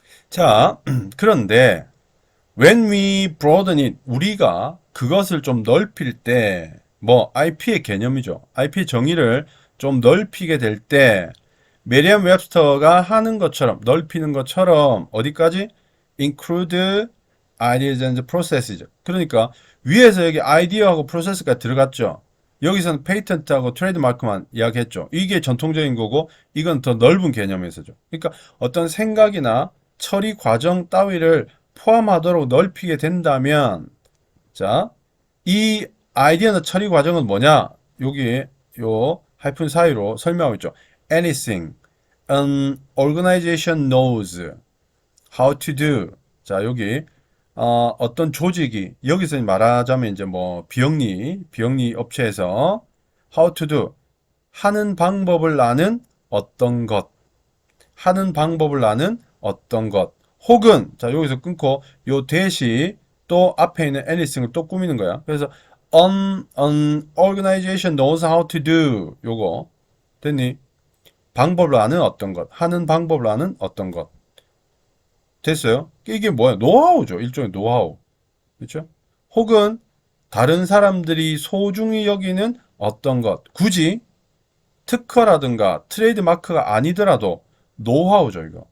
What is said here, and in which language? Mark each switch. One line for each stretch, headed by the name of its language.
Korean: 자, 그런데
English: when we broaden it,
Korean: 우리가 그것을 좀 넓힐 때, 뭐 IP의 개념이죠. IP 정의를 좀 넓히게 될 때, 메리엄 웹스터가 하는 것처럼, 넓히는 것처럼 어디까지?
English: include ideas and processes죠.
Korean: 그러니까 위에서 여기 아이디어하고 프로세스가 들어갔죠. 여기서는 페이턴트하고 트레이드마크만 이야기했죠. 이게 전통적인 거고 이건 더 넓은 개념에서죠. 그러니까 어떤 생각이나 처리 과정 따위를 포함하도록 넓히게 된다면 자, 이 아이디어나 처리 과정은 뭐냐? 여기 요 하이픈 사이로 설명하고 있죠.
English: Anything an organization knows how to do.
Korean: 자, 여기 어떤 조직이 여기서 말하자면 이제 뭐 비영리 업체에서
English: how to do
Korean: 하는 방법을 아는 어떤 것 하는 방법을 아는 어떤 것 혹은 자 여기서 끊고 요 대시 또 앞에 있는 anything을 또 꾸미는 거야. 그래서
English: an organization knows how to do
Korean: 요거 됐니? 방법을 아는 어떤 것 하는 방법을 아는 어떤 것 됐어요? 이게 뭐야? 노하우죠. 일종의 노하우. 그렇죠? 혹은 다른 사람들이 소중히 여기는 어떤 것. 굳이 특허라든가 트레이드 마크가 아니더라도 노하우죠, 이거.